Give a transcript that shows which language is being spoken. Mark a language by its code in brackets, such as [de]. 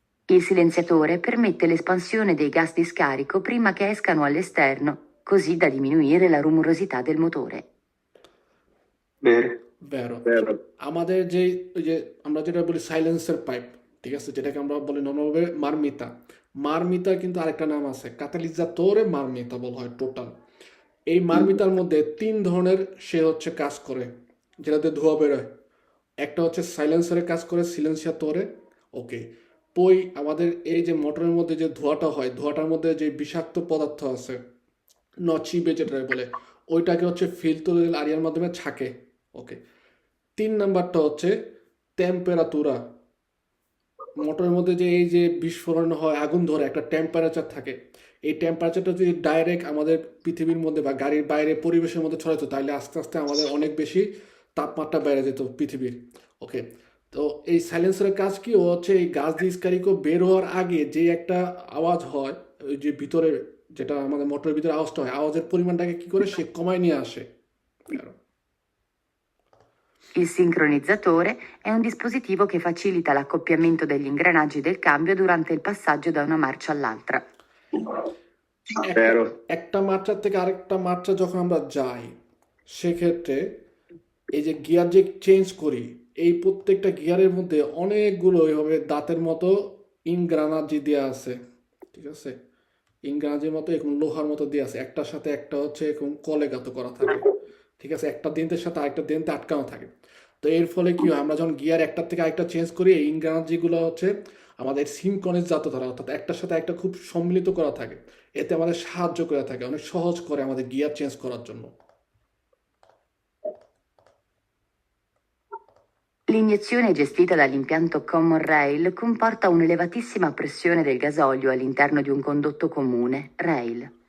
[it] Il silenziatore permette l'espansione dei gas di scarico prima che escano all'esterno, così da diminuire la rumorosità del motore. Vero. Vero। [bn] আমাদের ওই যে আমরা যেটা বলি silencer pipe, ঠিক আছে, যেটাকে আমরা বলি নর্মালভাবে মারমিতা কিন্তু আরেকটা নাম আছে, কাতালিজাতোরে মারমিতা বলা হয় টোটাল। এই মারমিতার মধ্যে 3 ধরনের সে হচ্ছে কাজ করে যেটাতে ধোঁয়া বেরোয়। একটা হচ্ছে সাইলেন্সারে কাজ করে, সিলেন্সিয়াতোরে। ওকে, আমাদের এই যে মোটরের মধ্যে যে ধোঁয়াটা হয়, ধোঁয়াটার মধ্যে যে বিষাক্ত পদার্থ আছে, নচিবে যেটা বলে, ওইটাকে হচ্ছে ফিল্টার আরিয়ার মাধ্যমে ছাকে। ওকে, 3 নাম্বারটা হচ্ছে টেম্পারেচারা। মোটরের মধ্যে যে এই যে বিস্ফোরণ হয়, আগুন ধরে, একটা টেম্পারেচার থাকে। এই টেম্পারেচারটা যদি ডাইরেক্ট আমাদের পৃথিবীর মধ্যে বা গাড়ির বাইরে পরিবেশের মধ্যে ছড়াতো, তাহলে আস্তে আস্তে আমাদের অনেক বেশি তাপমাত্রা বেড়ে যেত পৃথিবীর। ওকে, তো এই সাইলেন্সারের কাজ কি, ও হচ্ছে এই গাছ দিয়ে স্কারিকো বের হওয়ার আগে যে একটা আওয়াজ হয়, ওই যে ভিতরে যেটা আমাদের মোটরের ভিতরে আওয়াজটা হয়, আওয়াজের পরিমাণটাকে কি করে সে কমায় নিয়ে আসে। [it] Il sincronizzatore è un dispositivo che facilita l'accoppiamento degli ingranaggi del cambio durante il passaggio da una marcia all'altra. [bn] একটা মাত্রা থেকে আরেকটা মাত্রা যখন আমরা যাই, সেক্ষেত্রে এই যে গিয়ার যে চেঞ্জ করি, এই প্রত্যেকটা গিয়ারের মধ্যে অনেকগুলো এইভাবে দাঁতের মতো ইনগ্রানাজি দেওয়া আছে, ঠিক আছে, ইনগ্রানাজির মতো এরকম লোহার মতো দেওয়া আছে, একটার সাথে একটা হচ্ছে এরকম কলেগাত করা থাকে, ঠিক আছে, একটা দিনতের সাথে আরেকটা দিনতে আটকানো থাকে। তো এর ফলে কি হয়, আমরা যখন গিয়ার একটার থেকে আরেকটা চেঞ্জ করি, এই ইনগ্রানাজিগুলো হচ্ছে আমাদের সিনক্রোনাইজ জাত ধরা, অর্থাৎ একটার সাথে একটা খুব সম্মিলিত করা থাকে। এতে আমাদের সাহায্য করে থাকে, অনেক সহজ করে আমাদের গিয়ার চেঞ্জ করার জন্য। [it] L'iniezione gestita dall'impianto Common Rail comporta un'elevatissima pressione del gasolio all'interno di un condotto comune, rail.